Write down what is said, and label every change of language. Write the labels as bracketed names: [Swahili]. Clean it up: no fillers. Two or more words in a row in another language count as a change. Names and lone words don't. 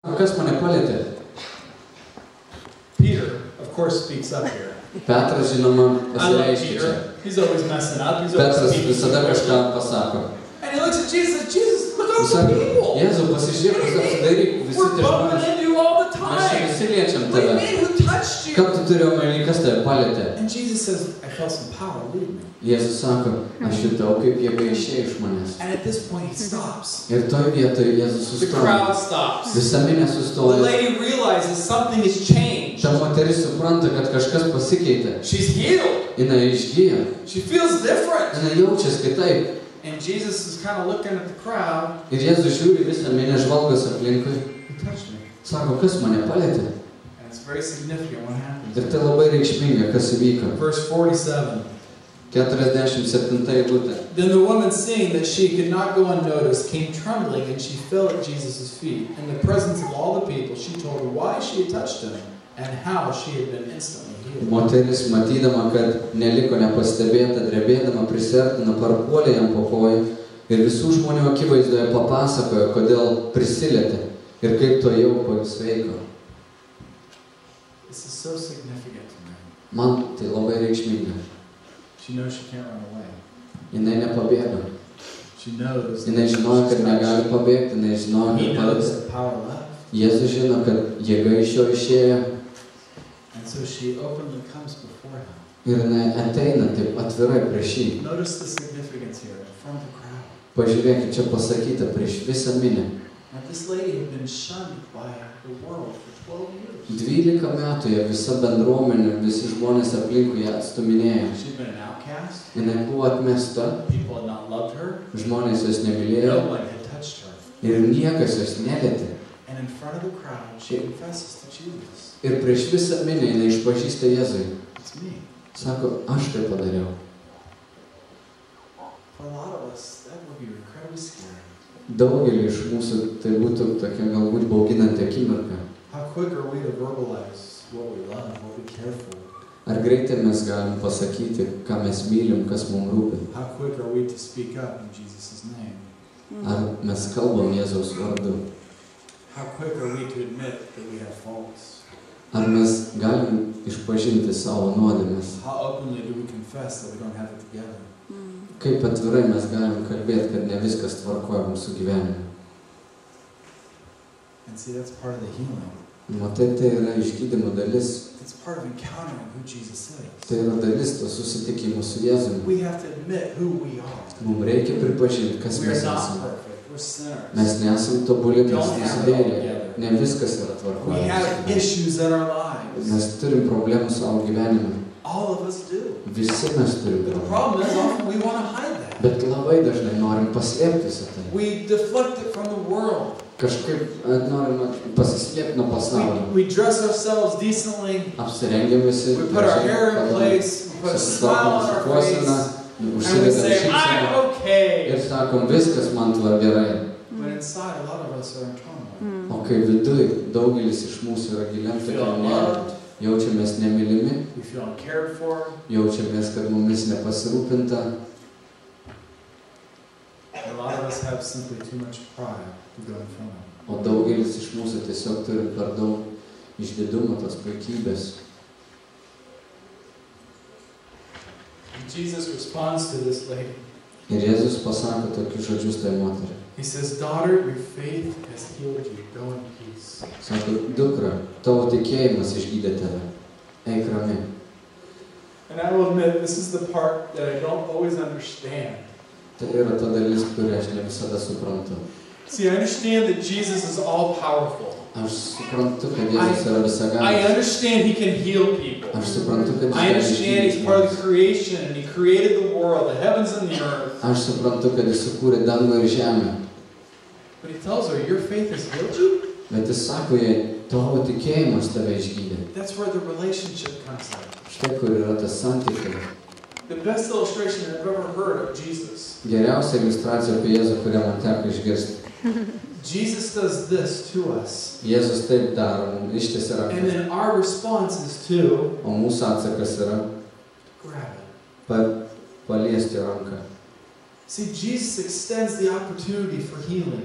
[Lithuanian] Kas mane palietė? [English] Peter, of course, speaks up here. [Lithuanian] Petras, žinoma, [English] I love [Lithuanian] pasireiškia čia. [English] Peter. He's always messing up. He's always [Lithuanian] Petras [English] speaking. [Lithuanian] visada kažką pasako. [English] And he looks at Jesus and says, Jesus, look [Lithuanian] Jis [English] over the [Lithuanian] sako, [English] people. [Lithuanian] Jėzau, pasižiūrėk, apsidairyk, visi [English] We're [Lithuanian] tie [English] bumping [Lithuanian] žmonės. [English] into you all the [Lithuanian] Mes čia [English] time. [Lithuanian] visi liečiam [English] What do you [Lithuanian] tave. [English] mean? Who touched you? [Lithuanian] Ką tu turi omeny, kas tave palietė? [English] And Jesus says, I felt some power leave me. [Lithuanian] Jėzus sako, aš jutau, kaip jėga išėjo iš manęs. [English] And at this point, he stops. [Lithuanian] Ir toj vietoje Jėzus [English] The [Lithuanian] sustoja. [English] crowd stops. [Lithuanian] Visa minė [English] The [Lithuanian] sustoja. [English] lady realizes something has changed. [Lithuanian] Ta moteris supranta, kad kažkas pasikeitė. [English] She's healed. [Lithuanian] Jinai išgyja. [English] She feels different. [Lithuanian] Jinai jaučiasi kitaip. [English] And Jesus is kind of looking at the crowd. [Lithuanian] Ir Jėzus žiūri visą minę, žvalgosi aplinkui. [English] Who touched me? [Lithuanian] Sako, kas mane palietė? [English] And it's very significant what happens. [Lithuanian] Ir tai labai reikšminga, kas įvyko. [English] Verse 47. [Lithuanian] 47 eilutė. [English] Then the woman, seeing that she could not go unnoticed, came trembling, and she fell at Jesus' feet. In the presence of all the people, she told her why she had touched him and how she had been instantly healed. [Lithuanian] Moteris, matydama, kad neliko nepastebėta, drebėdama prisiartino, parpuolė jam po kojų ir visų žmonių akivaizdoje papasakojo, kodėl prisilietė ir kaip to jau pasveiko. [English] This is so significant to me. [Lithuanian] Man tai labai reikšminga. [English] She knows she can't run away. [Lithuanian] Jinai nepabėgo. [English] She knows. [Lithuanian] Jinai žinojo, kad negali pabėgti, jinai žinojo, [English] He [Lithuanian] kad [English] knows [Lithuanian] paliks. [English] the power left. [Lithuanian] Jėzus žino, kad jėga iš jo išėjo [English] And so she openly comes before him. [Lithuanian] ir jinai ateina taip atvirai prieš jį. [English] Notice the significance here in front of the crowd. [Lithuanian] Pažiūrėkit, čia pasakyta prieš visą minę. [English] Now this lady had been shunned by the world for 12 years. [Lithuanian] 12 metų jie visa bendruomenė, visi žmonės aplinkui ją atstuminėjo. [English] She'd been an outcast. [Lithuanian] Jinai buvo atmesta, [English] People had not loved her. [Lithuanian] žmonės jos nemylėjo [English] No one had touched her. [Lithuanian] ir niekas jos nelietė. [English] And in front of the crowd, she confesses to Jesus. [Lithuanian] Ir prieš visą minę jinai išpažįsta Jėzui. [English] It's me. [Lithuanian] Sako, aš tai padariau. [English] For a lot of us, that would be incredibly scary. [Lithuanian] Daugelį iš mūsų tai būtų tokia galbūt bauginanti akimirka. [English] How quick are we to verbalize what we love, what we care for? [Lithuanian] Ar greitai mes galim pasakyti, ką mes mylim, kas mums rūpi? [English] How quick are we to speak up in Jesus' name? [Lithuanian] Ar mes kalbam Jėzaus vardu? [English] How quick are we to admit that we have faults? [Lithuanian] Ar mes galim išpažinti savo nuodėmes? [English] How openly do we confess that we don't have it together? [Lithuanian] Kaip atvirai mes galim kalbėti, kad ne viskas tvarkoja mūsų gyvenime? [English] And see, that's part of the healing. [Lithuanian] Matai, tai yra išgydymo dalis. [English] It's part of encountering who Jesus is. [Lithuanian] Tai yra dalis to susitikimo su Jėzumi. [English] We have to admit who we are. [Lithuanian] Mums reikia pripažinti, kas [English] We [Lithuanian] mes [English] are not [Lithuanian] esame. [English] perfect. We're sinners. [Lithuanian] Mes nesam tobuli, mes [English] Don't have it all [Lithuanian] nusidėjėliai. [English] together. [Lithuanian] Ne viskas yra [English] We [Lithuanian] tvarkoja. [English] have issues in our lives. [Lithuanian] Mes turim problemų savo gyvenime. [English] All of us do. [Lithuanian] Visi mes turim [English] But the [Lithuanian] problemų. [English] problem is often we want to hide that. [Lithuanian] Bet labai dažnai norim paslėpti visą tai. [English] We deflect it from the world. [Lithuanian] Kažkaip norim pasislėpti nuo pasaulio. [English] We dress ourselves decently. [Lithuanian] Apsirengiam visi. [English] We put our hair in place. We put a smile on our face. And we [Lithuanian] Užsidedam [English] say, I'm [Lithuanian] šypseną. [English] okay. [Lithuanian] Ir sakom, viskas man tvar gerai. [English] But inside, a lot of us are in turmoil. [Lithuanian] O kai viduj daugelis iš mūsų yra giliam [English] We feel [Lithuanian] tokiam [English] unloved. [Lithuanian] jaučiamės nemylimi, [English] We feel uncared for. [Lithuanian] jaučiamės, kad mumis nepasirūpinta. [English] A lot of us have simply too much pride to go in front of. [Lithuanian] O daugelis iš mūsų tiesiog turi per daug išdidumo, tos puikybės. [English] And Jesus responds to this lady. [Lithuanian] Ir Jėzus pasako tokius žodžius tai moteriai. [English] He says, daughter, your faith has healed you. Go in peace. [Lithuanian] Sako, dukra, tavo tikėjimas išgydė tave. Eik rami. [English] And I will admit, this is the part that I don't always understand. [Lithuanian] Tai yra ta dalis, kurią aš ne visada suprantu. [English] See, I understand that Jesus is all-powerful. [Lithuanian] Aš suprantu, kad Jėzus yra [English] I [Lithuanian] visagalis. [English] understand He can heal people. [Lithuanian] Aš suprantu, kad [English] I [Lithuanian] Jis gali [English] understand He's [Lithuanian] išgydyti [English] part of [Lithuanian] žmones. [English] the creation and He created the world, the heavens and the earth. [Lithuanian] Aš suprantu, kad Jis sukūrė dangų ir žemę. [English] But He tells her, your faith has healed you? [Lithuanian] Bet Jis sako jai, tavo tikėjimas tave išgydė. [English] That's where the relationship comes in. [Lithuanian] Štai kur yra tas santykis. [English] The best illustration I've ever heard of Jesus. [Lithuanian] Geriausia iliustracija apie Jėzų, kurią man teko išgirsti. [English] Jesus does this to us. [Lithuanian] Jėzus taip daro, mums ištiesia [English] And [Lithuanian] ranką. [English] then our response is to [Lithuanian] O mūsų atsakas yra [English] grab it. [Lithuanian] paliesti ranką. [English] See, Jesus extends the opportunity for healing.